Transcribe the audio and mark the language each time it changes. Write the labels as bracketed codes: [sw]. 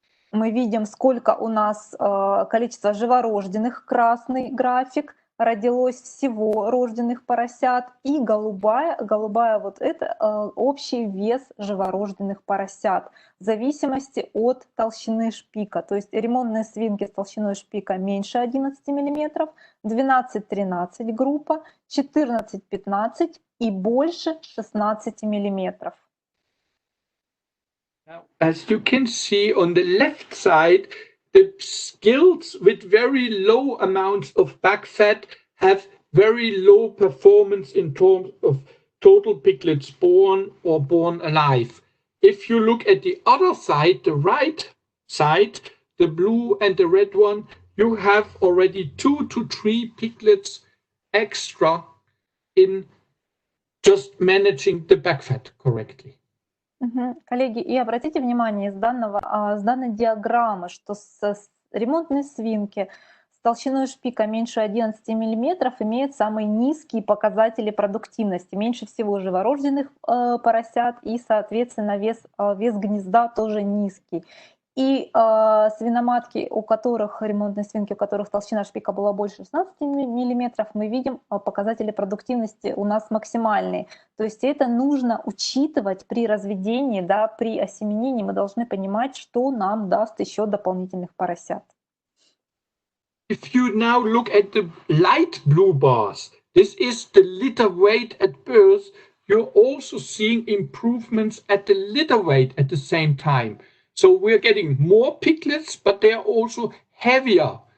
[ru] мы видим, сколько у нас количество живорожденных, красный график, родилось всего рожденных поросят, и голубая вот это общий вес живорожденных поросят в зависимости от толщины шпика. То есть ремонтные свинки с толщиной шпика меньше 11 мм, 12-13 группа, 14-15 и больше 16 мм. [en] Now, as you can see on the left side, the gilts with very low amounts of back fat have very low performance in terms of total piglets born or born alive. If you look at the other side, the right side, the blue and the red one, you have already 2 to 3 piglets extra in just managing the back fat correctly. [ru] Коллеги, и обратите внимание с данной диаграммы, что ремонтные свинки с толщиной шпика меньше 11 мм имеют самые низкие показатели продуктивности, меньше всего живорожденных поросят, и, соответственно, вес гнезда тоже низкий. И свиноматки, ремонтные свинки, у которых толщина шпика была больше 16 мм, мы видим показатели продуктивности у нас максимальные. То есть это нужно учитывать при разведении, да, при осеменении. Мы должны понимать, что нам даст еще дополнительных поросят. [en] If you now look at the light blue bars, this is the litter weight at birth. You're also seeing improvements at the litter weight at the same time. So we're getting more piglets, but they are also heavier.